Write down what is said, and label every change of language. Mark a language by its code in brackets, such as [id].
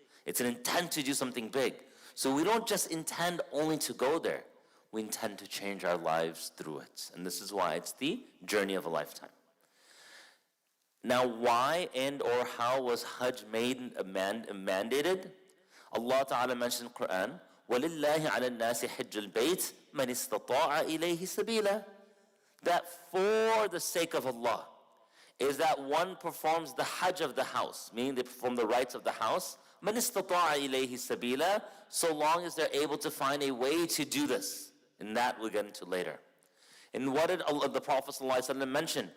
[en] It's an intent to do something big. So we don't just intend only to go there. We intend to change our lives through it. And this is why it's the journey of a lifetime. Now, why and or how was Hajj made mandated? Allah Ta'ala mentioned in the Quran, [ar] وَلِلَّهِ عَلَى النَّاسِ حِجُّ الْبَيْتِ مَنِ اسْتَطَاعَ إِلَيْهِ سَبِيلًا. [en] That for the sake of Allah is that one performs the Hajj of the house, meaning they perform the rites of the house, [ar] مَنِ اسْتَطَاعَ إِلَيْهِ سَبِيلًا, [en] so long as they're able to find a way to do this. And that we'll get into later. And what did the Prophet ﷺ mention?